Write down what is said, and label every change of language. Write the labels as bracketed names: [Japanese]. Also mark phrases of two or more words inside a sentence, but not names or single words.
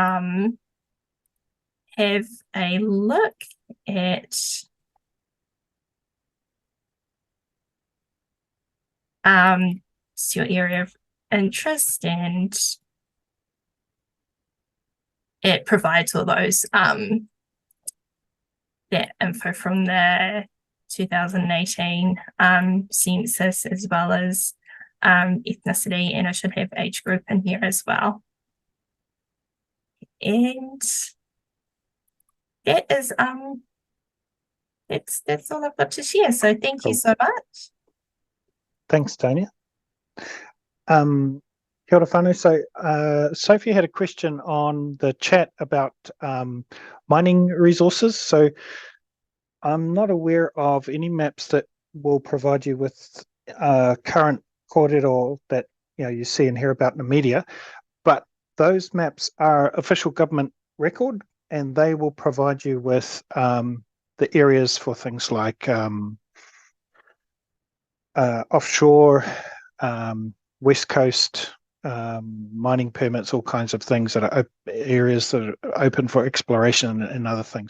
[English] have a look at your area of interest, and it provides all those that info from the 2018 census, as well as ethnicity, and I should have age group in here as well. And that is that's all I've got to share. So thank you so much. Thanks, [Māori] Tania. Kia ora whānau. [English] So Sophie had a question on the chat about mining resources. So I'm not aware of any maps that will provide you with current kōrero that you see and hear about in the media, but those maps are official government record, and they will provide you with the areas for things like offshore, west coast, mining permits, all kinds of things that are areas that are open for exploration and other things.